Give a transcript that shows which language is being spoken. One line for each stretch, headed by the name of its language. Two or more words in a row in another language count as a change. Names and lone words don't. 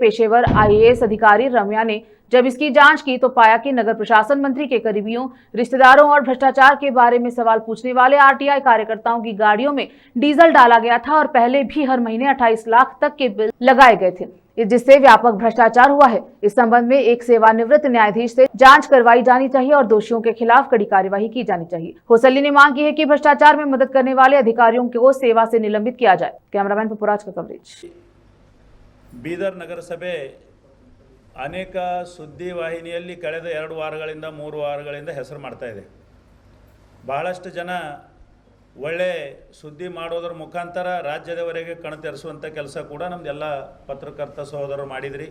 Hindi: पेशेवर IAS अधिकारी रम्या ने जब इसकी जांच की तो पाया कि नगर प्रशासन मंत्री के करीबियों, रिश्तेदारों और भ्रष्टाचार के बारे में सवाल पूछने वाले RTI कार्यकर्ताओं की गाड़ियों में डीजल डाला गया था और पहले भी हर महीने 28 लाख तक के बिल लगाए गए थे, जिससे व्यापक भ्रष्टाचार हुआ है। इस संबंध में एक सेवानिवृत्त न्यायाधीश से जांच करवाई जानी चाहिए और दोषियों के खिलाफ कड़ी कार्यवाही की जानी चाहिए। होसल्ली ने मांग की है कि भ्रष्टाचार में मदद करने वाले अधिकारियों को सेवा से निलंबित किया जाए। कैमरामैन पपुराज का कवरेज।
Kannada: ಬೀದರ್ ನಗರಸಭೆ ಅನೇಕ ಸುದ್ದಿವಾಹಿನಿಯಲ್ಲಿ ಕಳೆದ 2 ವಾರಗಳಿಂದ 3 ವಾರಗಳಿಂದ ಹೆಸರು ಮಾಡ್ತಾ ಇದೆ. ಬಹಳಷ್ಟು ಜನ ಒಳ್ಳೆ ಸುದ್ದಿ ಮಾಡೋದ್ರ ಮುಖಾಂತರ ರಾಜ್ಯದವರೆಗೆ ಕಣತೆರೆಸುವಂಥ ಕೆಲಸ ಕೂಡ ನಮ್ಮದೆಲ್ಲ ಪತ್ರಕರ್ತ ಸಹೋದರರು ಮಾಡಿದ್ರಿ.